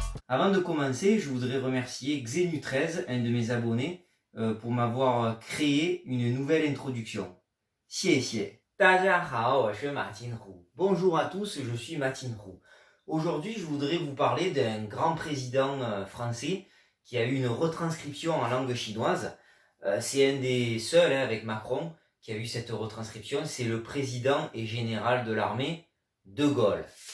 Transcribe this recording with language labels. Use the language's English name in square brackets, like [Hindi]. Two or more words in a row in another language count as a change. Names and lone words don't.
[French] Avant de commencer, je voudrais remercier Xenu13, un de mes abonnés, pour m'avoir créé une nouvelle introduction. [Chinese] Xie. 大家好，我是马金虎. [French] Bonjour à tous, je suis Martin Roux. Aujourd'hui, je voudrais vous parler d'un grand président français qui a eu une retranscription en langue chinoise. C'est un des seuls, avec Macron, qui a eu cette retranscription. C'est le président et général de l'armée, De Gaulle.